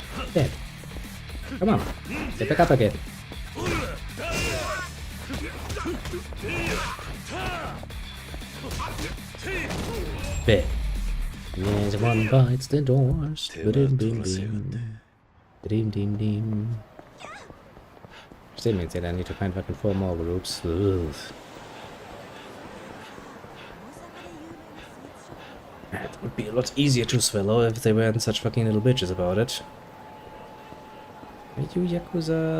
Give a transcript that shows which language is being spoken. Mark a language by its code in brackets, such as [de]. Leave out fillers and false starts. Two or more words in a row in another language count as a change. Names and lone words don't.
[en] Dead. Come on. Get back up again. Dead. Yes, one bites the doors. Ba-dim, dim, dim. Ba-dim, dim, dim. Still means that I need to find fucking 4 more groups. Ugh. It would be a lot easier to swallow if they weren't such fucking little bitches about it. Are you Yakuza?